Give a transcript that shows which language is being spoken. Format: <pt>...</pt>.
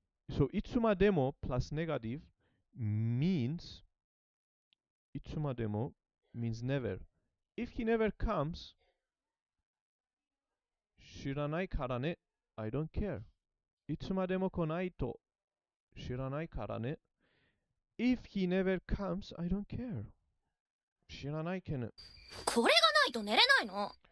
<en>So いつまでも plus negative means いつまでも means never. If he never comes,</en> <ja>知らないからね。</ja> <en>I don't care.</en> <ja>いつまでも来ないと知らないからね。</ja> <en>If he never comes, I don't care.</en> <ja>知らないけね。これがないと寝れないの。</ja>